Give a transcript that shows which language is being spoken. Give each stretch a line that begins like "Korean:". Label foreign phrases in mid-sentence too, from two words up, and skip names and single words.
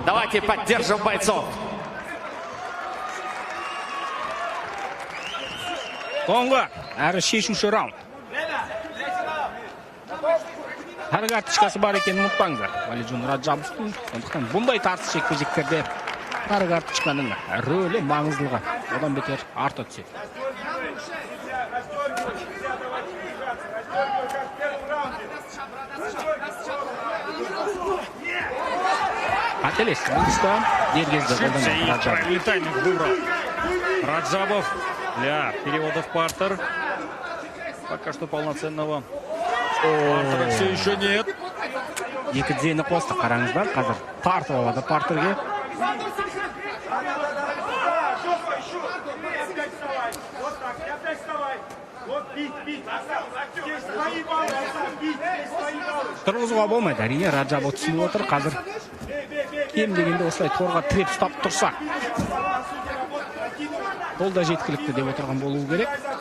Russian: Давайте поддержим бойцов.
Kazakh: Соңғы әрі шешуші раунд. Әр карточкасы бар екенін ұмытпаңыздар. Валиджон Раджабовтың. Сондықтан бұндай тартыс жекпе-жектерде әр карточканың рөлі маңыздылығы одан бетер арта түседі. Қателес, бұл тұста дергезді қолданды Раджабов.
Russian: Правильный тайминг выбрал Раджабов для перевода в партер. Пока что полноценного партера все еще нет.
Kazakh: Екі дзені қосты, қараңыздар, қазір тартып алады партерге. Тұрғызуға болмайды, әрине Раджабов түсініп отыр, қазір кем дегенде осылай торға тіреп ұстап тұрса ол да жеткілікті деп отырған болуы керек.